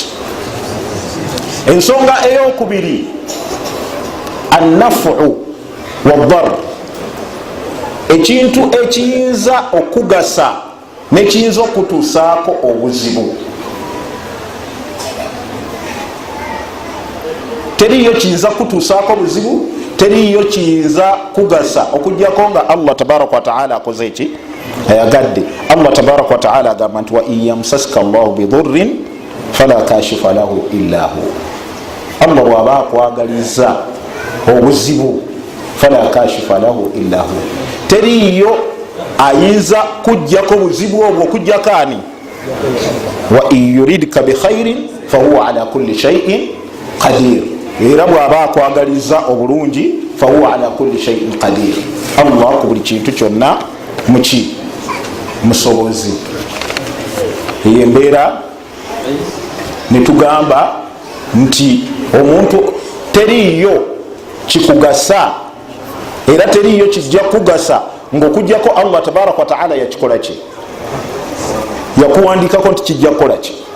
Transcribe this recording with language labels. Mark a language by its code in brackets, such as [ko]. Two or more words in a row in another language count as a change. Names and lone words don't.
[lg] Ensonga ey'okubiri [ar] النفع والضر, [lg] ekintu ekiyinza okugasa nekiyinza okutuusaako obuzibu. Teriyo kiyinza kutuusaako buzibu, teriyo kiyinza kugasa okujjako nga Allah [ar] تبارك وتعالى [lg] akoze eki ayagadde. [ar] Allah تبارك وتعالى [lg] agamba nti [ar] وإن يمسسك الله بضر فلا كاشف له إلا هو, Allah [lg] bw'aba akwagaliza obuzibu [ar] فلا كاشف له إلا هو, [lg] teriyo ayinza kujjako buzibu obwo okujjako ani? [ar] وإن يردك بخير فهو على كل شيء قدير, [lg] era bw'aba akwagaliza obulungi [ar] فهو على كل شيء قدير, [lg] Allah ku buli kintu kyonna muki musobozi. Eyo embeera netugamba nti omuntu teriyo kikugasa era teriyo kijja kugasa ngaokujjako Allah [ar] تبارك وتعالى [lg] yakikola ki, yakuwandikako nti kijja kukola ki.